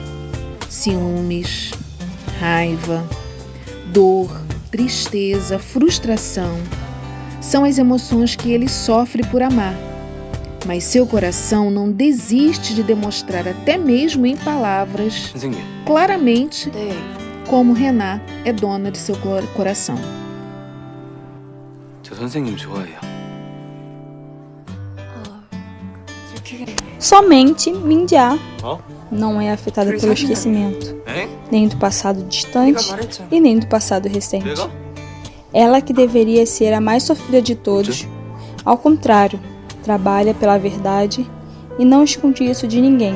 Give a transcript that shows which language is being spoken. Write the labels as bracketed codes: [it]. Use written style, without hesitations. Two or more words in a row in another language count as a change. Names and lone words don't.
[pt] Ciúmes, raiva, dor, tristeza, frustração são as emoções que ele sofre por amar. Mas seu coração não desiste de demonstrar até mesmo em palavras claramente como Rená é dona de seu coração. [ko] 저 선생님 좋아해요. [pt] Somente Minjia não é afetada pelo esquecimento, nem do passado distante e nem do passado recente. Ela que deveria ser a mais sofrida de todos, ao contrário, trabalha pela verdade e não esconde isso de ninguém.